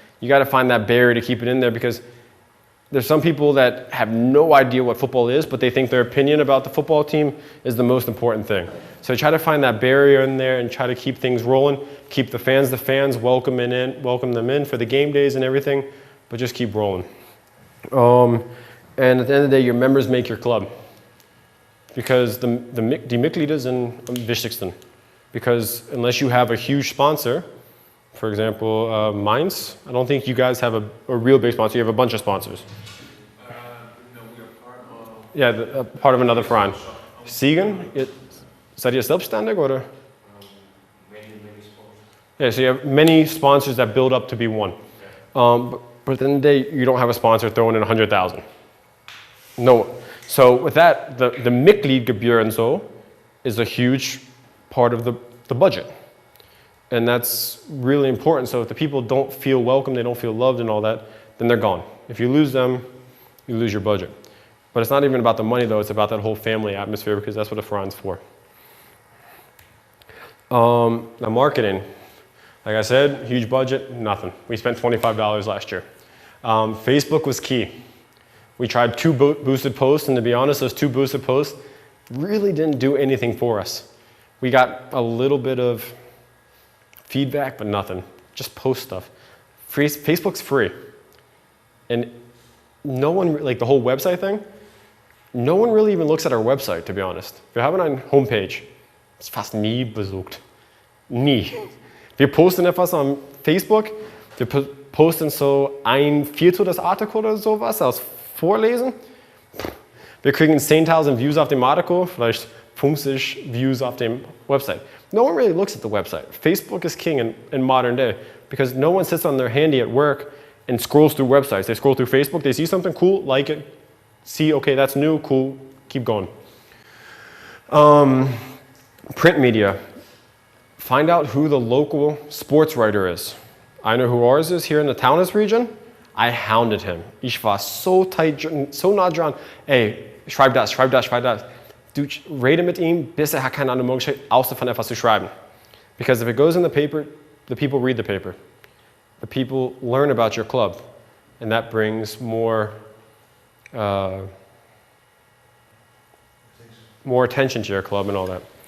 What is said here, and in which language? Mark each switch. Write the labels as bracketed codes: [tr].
[en] You got to find that barrier to keep it in there because there's some people that have no idea what football is, but they think their opinion about the football team is the most important thing. So try to find that barrier in there and try to keep things rolling. Keep the fans, welcome them in for the game days and everything, but just keep rolling. And at the end of the day, your members make your club. Because [de] die Mitglieder sind am wichtigsten. [en] Because unless you have a huge sponsor, for example, Mainz, I don't think you guys have a real big sponsor. You have a bunch of sponsors. No, we are part of... Yeah, part of another Verein. [de] Siegen, seid ihr selbstständig oder? [en] Many sponsors. Yeah, so you have many sponsors that build up to be one. But at the end of the day, you don't have a sponsor throwing in 100,000. No. So with that, the Mitgliedgebühr and so is a huge part of the budget. And that's really important. So if the people don't feel welcome, they don't feel loved and all that, then they're gone. If you lose them, you lose your budget. But it's not even about the money though, it's about that whole family atmosphere because that's what a Verein's for. Now marketing, like I said, huge budget, nothing. We spent $25 last year. Facebook was key. We tried 2 boosted posts, and to be honest, those 2 boosted posts really didn't do anything for us. We got a little bit of feedback, but nothing. Just post stuff. Facebook's free. And no one, like the whole website thing, no one really even looks at our website, to be honest. [de] Wir haben eine Homepage. Ist fast nie besucht. Nie. Wir posten etwas auf Facebook, wir posten so 1/4 des Artikels oder sowas als Vorlesen. Wir kriegen 10,000 Views auf dem Artikel, vielleicht 50 Views auf dem Website. [en] No one really looks at the website. Facebook is king in modern day because no one sits on their handy at work and scrolls through websites. They scroll through Facebook, they see something cool, like it, see, okay, that's new, cool, keep going. Print media. Find out who the local sports writer is. I know who ours is here in the Taunus region. I hounded him. [de] Ich war so tight, so nah dran. Ey, schreib das. Du rede mit ihm, bis er hat keine andere Möglichkeit, außer von etwas zu schreiben. [en] Because if it goes in the paper, the people read the paper. The people learn about your club. And that brings more attention to your club and all that.